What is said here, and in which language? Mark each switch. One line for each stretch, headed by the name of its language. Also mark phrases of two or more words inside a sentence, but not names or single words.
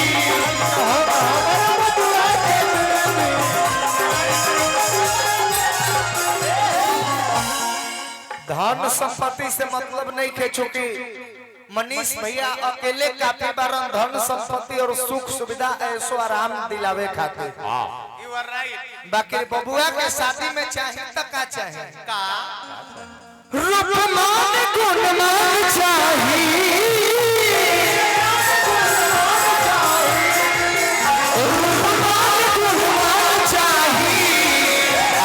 Bhojpuri: धन संपत्ति से मतलब नहीं थे, चूंकि मनीष भैया अकेले काफी बारन धन संपत्ति और सुख सुविधा ऐसो आराम दिलावे खातिर।
English: You are right.
Bhojpuri: बाकी बबुआ के शादी में चाहिए तो का चाहिए, का रूपमान गुणमान चाहिए, रूपमान गुणमान चाहिए।